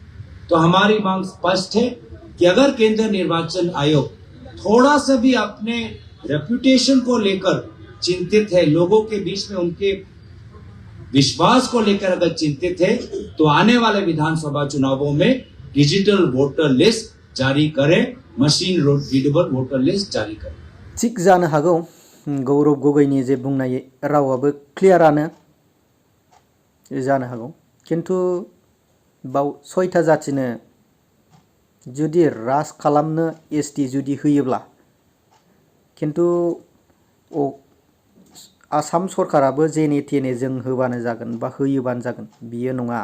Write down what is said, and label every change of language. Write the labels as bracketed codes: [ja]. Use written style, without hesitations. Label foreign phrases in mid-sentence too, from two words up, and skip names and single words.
[hi] तो हमारी मांग स्पष्ट है कि अगर केंद्रीय निर्वाचन आयोग थोड़ा सा भी अपने रेपुटेशन को लेकर चिंतित है, लोगों के बीच में उनके विश्वास को लेकर अगर चिंतित है, तो आने वाले विधानसभा चुनावों में [en] digital voter list [hi] जारी करें, [en] machine readable voter list [hi] जारी करें। [brx] थिग जानो हागौ गौरव गगैनि जे बुंनाय रावाबो क्लियारानो जानो हागौ, किन्तु बाव 6था जातिनो जुदि राज खालामनो एसटि जुदि होयोब्ला, किन्तु आसाम सरकाराबो जेने थेने जों होबानो जागोन बा होयोबानो जागोन बियो नङा।